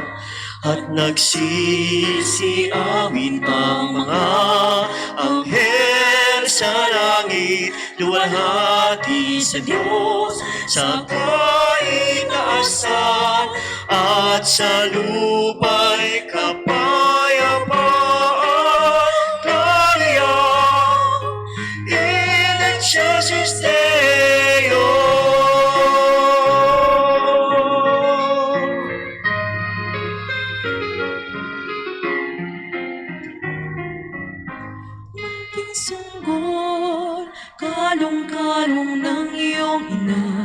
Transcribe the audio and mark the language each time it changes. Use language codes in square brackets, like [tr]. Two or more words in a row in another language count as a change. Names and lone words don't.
[tl] At nagsisiawin ang mga anghel sa langit, luwalhati sa Diyos sa kaitaasan, at sa lupa'y kapayapaan. [la] Gloria in excelsis Deo. [tl] Munting sanggol, kalong-kalong ng iyong ina.